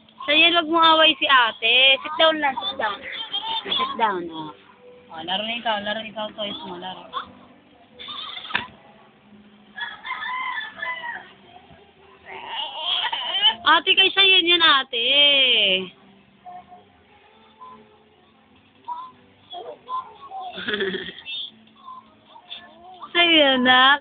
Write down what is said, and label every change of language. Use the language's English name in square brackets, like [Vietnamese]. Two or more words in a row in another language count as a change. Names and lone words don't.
[Filipino] Sayan, wag mo away si ate. [English] Sit down lang, sit down. Sit down, oh. [Filipino] Oh, laro na ikaw, toys mo, laro. Ate, kay Sayan yan, ate. Sa'yo, anak.